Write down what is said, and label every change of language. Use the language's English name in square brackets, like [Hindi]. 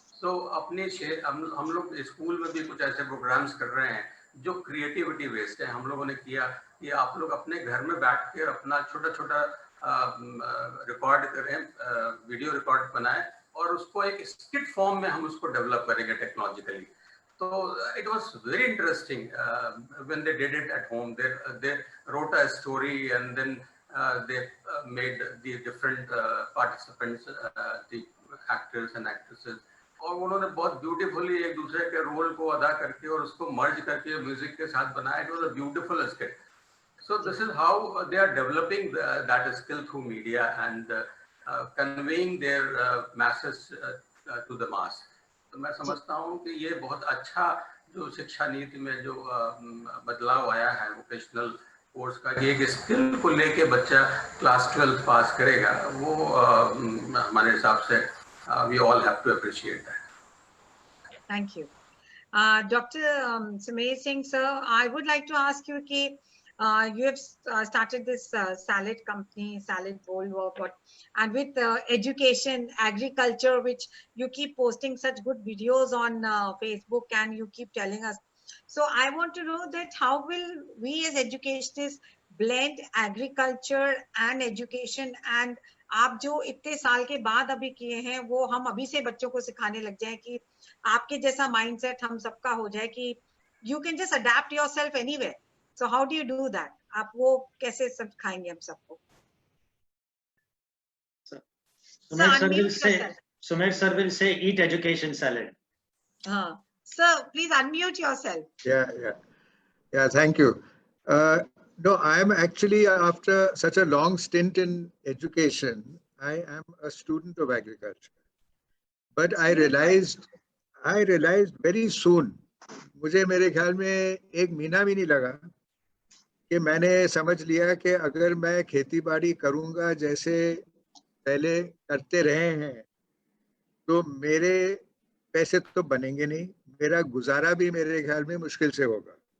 [Hindi] तो अपने हम लोग स्कूल में भी कुछ ऐसे प्रोग्राम्स कर रहे हैं जो क्रिएटिविटी बेस्ड है। हम लोगों ने किया कि आप लोग अपने घर में बैठ कर अपना छोटा छोटा रिकॉर्ड करें, वीडियो रिकॉर्ड बनाएं, और उसको एक स्किट फॉर्म में हम उसको डेवलप करेंगे technologically. [English] So it was very interesting when they did it at home. They wrote a story, and then they made the different participants, the actors and actresses, [Hindi] और उन्होंने बहुत ब्यूटीफुली एक दूसरे के रोल को अदा करके और उसको मर्ज करके म्यूजिक के साथ बनाया। [English] It was a beautiful skit. So this is how they are developing that skill through media and conveying their masses to the mass. [Hindi] तो मैं समझता हूँ कि ये बहुत अच्छा जो शिक्षा नीति में जो बदलाव आया है वोकेशनल कोर्स का, कि एक स्किल को लेके बच्चा क्लास 12 पास करेगा, वो हमारे हिसाब से [English] We all have to appreciate that. Thank you. Dr. Sumer Singh, sir, I would like to ask you कि you have started this salad company, Salad Bowl, and with education, agriculture, which you keep posting such good videos on Facebook, and you keep telling us. So I want to know that how will we as educationists blend agriculture and education, and [Hindi] आप जो इतने साल के बाद अभी किए हैं वो हम अभी से बच्चों को सिखाने लग जाए कि आपके जैसा माइंडसेट हम सबका हो जाए कि [English] you can just adapt yourself anywhere. So how do you do that? [Hindi] आप वो कैसे सिखाएंगे हम सबको? [English] Sumer sir will say eat education salad. Sir, please unmute yourself. Yeah. Thank you. No, I am actually, after such a long stint in education, I am a student of agriculture. But I realized very soon, [Hindi] मुझे मेरे ख्याल में एक महीना भी नहीं लगा कि मैंने समझ लिया कि अगर मैं खेती बाड़ी करूँगा जैसे पहले करते रहे हैं, तो मेरे पैसे तो बनेंगे नहीं, मेरा गुजारा भी मेरे ख्याल में मुश्किल से होगा।